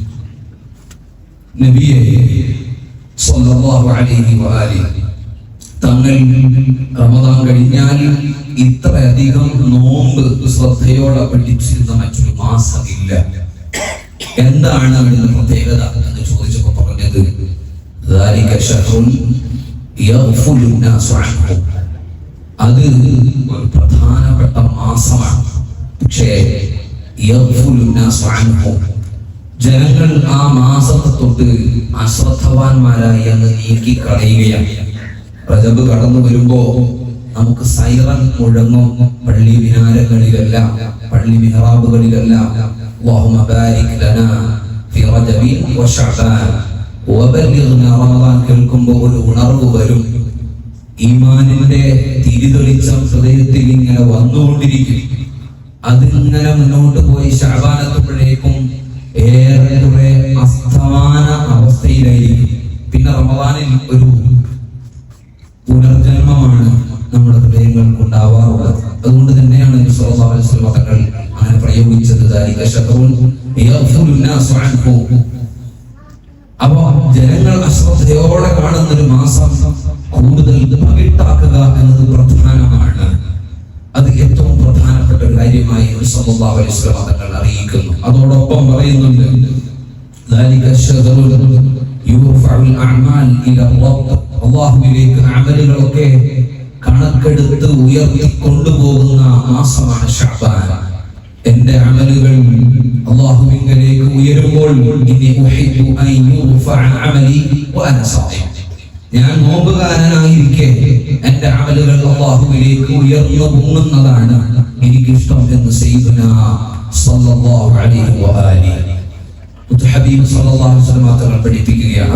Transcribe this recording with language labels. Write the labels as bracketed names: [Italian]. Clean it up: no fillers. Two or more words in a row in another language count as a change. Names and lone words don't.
[Malayalam] നബിയെ [Arabic] صلى الله عليه وآله, [Malayalam] തങ്ങൾ റമദാൻ കഴിഞ്ഞാൽ ഇത്രയധികം നോമ്പ് ശ്രദ്ധയോടെ പഠിച്ചിരുന്ന മറ്റൊരു മാസമില്ല, എന്താണ് അതിന്റെ പ്രത്യേകത എന്ന് ചോദിച്ചപ്പോൾ പറഞ്ഞത് [Arabic] ذلك شهر يغفل الناس عنه. [Malayalam] അത് ഒരു പ്രധാനപ്പെട്ട മാസമാണ്. [Arabic] പക്ഷേ يغفل الناس عنه, [Malayalam] ജനങ്ങൾ ആ മാസത്തെ തൊട്ട് അശ്രദ്ധവാന്മാരായി അങ്ങ് നീക്കി കളയുകയാണ്. റജബ് കടന്നു വരുമ്പോ നമുക്ക് സൈറൻ മുഴങ്ങും പള്ളി മിനാരങ്ങളിലെല്ലാം, പള്ളി മിഹ്റാബുകളിലെല്ലാം [Arabic] اللهم بارك لنا في رجب وشعبان وبلغنا رمضان [Malayalam] കേൾക്കുമ്പോൾ ഒരു ഉണർവ് വരും. ഈമാനിന്റെ തിരിതെളിച്ചം ഹൃദയത്തിൽ ഇങ്ങനെ വന്നുകൊണ്ടിരിക്കും. അതിങ്ങനെ മുന്നോട്ട് പോയി ശഅബാനെത്തുമ്പോഴേക്കും ഏറെ അസ്തമാന അവസ്ഥയിലായിരിക്കും. പിന്നെ റമദാനിൽ ഒരു പുനർജന്മമാണ് നമ്മുടെ ഹൃദയങ്ങൾക്ക് ഉണ്ടാവാറുള്ളത്. അതുകൊണ്ട് തന്നെയാണ് നബി [Arabic] صلى الله عليه وسلم [Malayalam] തങ്ങൾ അങ്ങനെ പ്രയോഗിച്ചത് [Arabic] ذلك شهر يغفل الناس عنه. [Malayalam] അപ്പോൾ ജനങ്ങൾ അശ്രദ്ധയോടെ കാണുന്ന ഒരു മാസം കൂടുതൽ പകിട്ടാക്കുക എന്നത് പ്രധാനമാണ്. അത് ഏറ്റവും പ്രധാനപ്പെട്ട ഒരു കാര്യമായി നബി [Arabic] صلى الله عليه وسلم [Malayalam] തങ്ങൾ അറിയിക്കുന്നു. അതോടൊപ്പം പറയുന്നുണ്ട് [Arabic] ذلك الشهر يرفع الأعمال إلى الرب. [Malayalam] അല്ലാഹുവിലേക്ക് അമലുകളൊക്കെ കണക്കെടുത്ത് ഉയർത്തി കൊണ്ടുപോകുന്ന മാസമാണ് ശഅബാൻ. എന്റെ അമലുകൾ അല്ലാഹുവിലേക്ക് ഉയരുമ്പോൾ [Arabic] إني أحب أن يرفع عملي وأنا صائم, [Malayalam] ഞാൻ നോമ്പുകാരനായിരിക്കെ എന്റെ അമലുകൾ അല്ലാഹുവിലേക്ക് ഉയർന്നു പൊങ്ങുന്നതാണ് എനിക്കിഷ്ടം എന്ന് സയ്യിദുനാ [Arabic] صلى الله عليه وآله [Malayalam] ഹബീബ് [Arabic] صلى الله عليه وسلم [Malayalam] തങ്ങൾ പഠിപ്പിക്കുകയാണ്.